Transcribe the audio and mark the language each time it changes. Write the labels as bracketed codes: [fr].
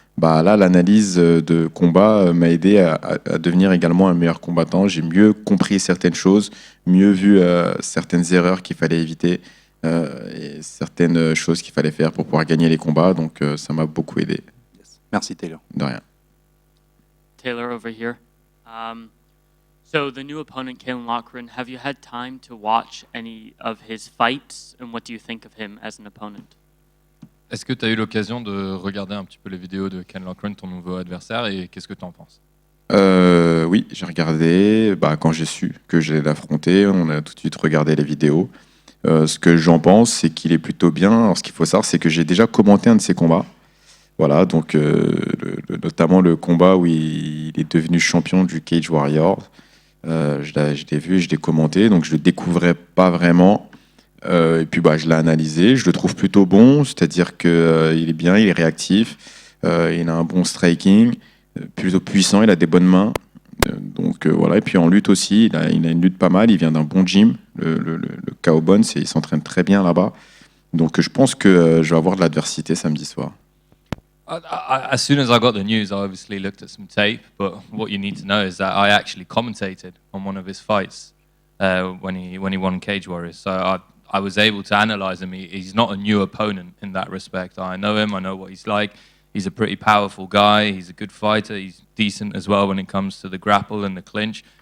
[fr] Bah là, l'analyse de combat m'a aidé à devenir également un meilleur combattant. J'ai mieux compris certaines choses, mieux vu certaines erreurs qu'il fallait éviter et certaines choses qu'il fallait faire pour pouvoir gagner les combats. Donc ça m'a beaucoup aidé. Merci Taylor. De rien. [en] Taylor over here. So the new opponent, Kalen Lochran, have you had time to watch any of his fights, and what do you think of him as an opponent? [fr] Est-ce que tu as eu l'occasion de regarder un petit peu les vidéos de Ken Lochran, ton nouveau adversaire, et qu'est-ce que tu en penses? Oui, j'ai regardé. Quand j'ai su que j'allais l'affronter, on a tout de suite regardé les vidéos. Ce que j'en pense, c'est qu'il est plutôt bien. Alors, ce qu'il faut savoir, c'est que j'ai déjà commenté un de ses combats. Voilà, donc notamment le combat où il est devenu champion du Cage Warrior. Je l'ai vu et je l'ai commenté, donc je le découvrais pas vraiment. Et puis je l'ai analysé, je le trouve plutôt bon, c'est-à-dire qu'il est bien, il est réactif, il a un bon striking, plutôt puissant, il a des bonnes mains. Donc voilà, et puis en lutte aussi, il a une lutte pas mal, il vient d'un bon gym, le KO Bones, et il s'entraîne très bien là-bas. Donc je pense que je vais avoir de l'adversité samedi soir. [en] As soon as I got the news, I obviously looked at some tape, but what you need to know is that I actually commentated on one of his fights when he won Cage Warriors. So I was able to analyze him. He's not a new opponent in that respect. I know him, I know what he's like. He's a pretty powerful guy, he's a good fighter, he's decent as well when it comes to the grapple and the clinch.